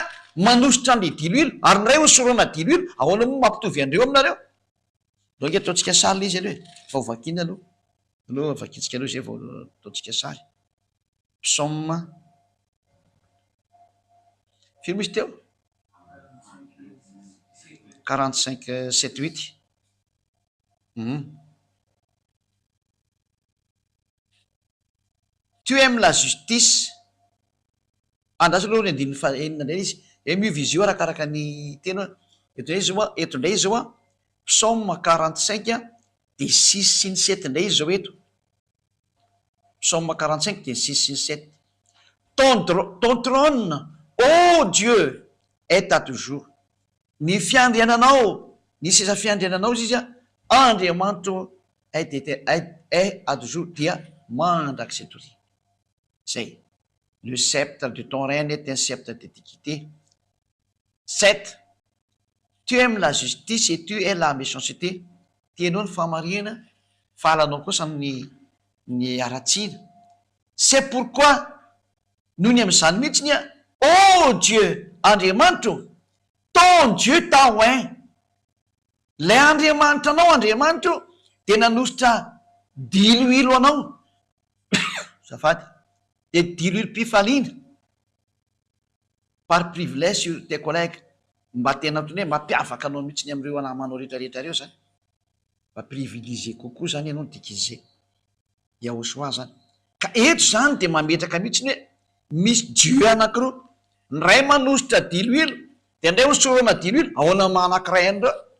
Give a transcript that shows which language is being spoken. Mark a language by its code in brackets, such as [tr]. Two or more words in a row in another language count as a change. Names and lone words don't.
[mg] manositra an'le diloilo ary ny ray hosorana diloilo ahoana moa mampitovy andreo aminareo loa nge ataontsika sary le izy aloha e fa hovakina aloha vakitsika aloha zay vao ataontsika sary psaume firy misy teo 45 7 8 [fr] tu aimes la justice. [mg] Andrasa aloha ny andininy faenina indray izy miova izy io arakaraka ny tena eto indray zao a psaume 45 de 6 sy ny 7 indray izy zao eto psaume 45 de 6 sy ny 7 [fr] ton trône ô Dieu est à toujours. [mg] Ny fiandriananao ny seza fiandriananao izy a Andriamanitra [fr] est à toujours [mg] dia mandrakizay tory zay. [fr] Le sceptre de ton règne est un sceptre d'équité. 7. Tu aimes la justice et tu es la méchanceté. [mg] Tianao ny famarihana, fahalanao kosa ny aratsina. [fr] C'est pourquoi [mg] noho ny am'izany mihitsiny a [fr] ô Dieu, [mg] Andriamanitra, [fr] ton Dieu t'a oint. [mg] Lay Andriamanitra anao, Andriamanitra de nanositra diloilo anao. Zafady. De diloilo mpifaliana [fr] par privilège sur tes collègues. [mg] Mba tena tony hoe mampiavaka anao mihitsy ny am'ireo anamanao rehetrarehetra reo zany. Mba privilégié kokoa zany ianao dikizé yahosoa zany. Ka eto zany de mametraka mihitsy ny hoe misy Dieu anankiroa. Ny ray manositra diloilo de ndray hosorana diloilo ahoana manankiray andreo.